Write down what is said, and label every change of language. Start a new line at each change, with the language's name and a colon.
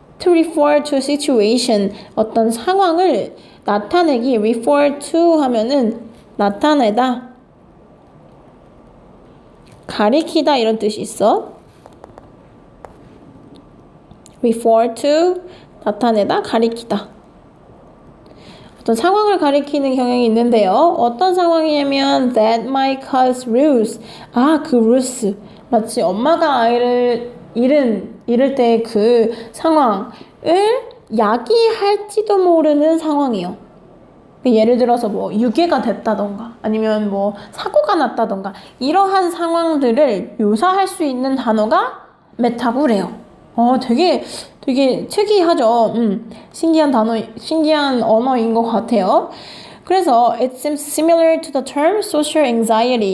English: to refer to a situation,
Korean: 어떤 상황을 나타내기. refer to 하면은 나타내다, 가리키다 이런 뜻이 있어. refer to, 나타내다, 가리키다. 어떤 상황을 가리키는 경향이 있는데요. 어떤 상황이냐면
English: that might cause Ruth.
Korean: 그 Ruth. 마치 엄마가 아이를 잃은 이럴 때 그 상황을 야기할지도 모르는 상황이요. 예를 들어서 뭐 유괴가 됐다던가 아니면 뭐 사고가 났다던가 이러한 상황들을 묘사할 수 있는 단어가 메타고래요. 되게 특이하죠. 신기한 언어인 것 같아요.
English: 그래서 it seems similar to the term social anxiety.